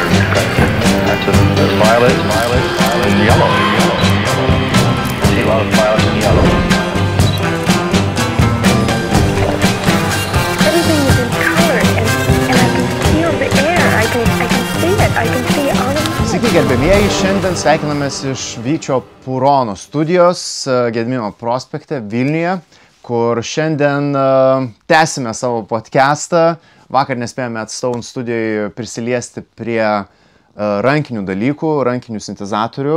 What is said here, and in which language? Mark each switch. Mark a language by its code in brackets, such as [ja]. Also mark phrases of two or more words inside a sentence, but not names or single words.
[en] There's violet, yellow. I see a lot of violet and yellow. Everything is in color, and I can feel the air. I can see it. I can see all of it. [lt] Sveiki, gerbėmieji, šiandien sveikinamės iš Vyčio Purono studijos Gedimino prospekte Vilniuje, kur šiandien tęsime savo podcastą. Vakar nespėjome Stone studijoje prisiliesti prie rankinių dalykų, rankinių sintezatorių.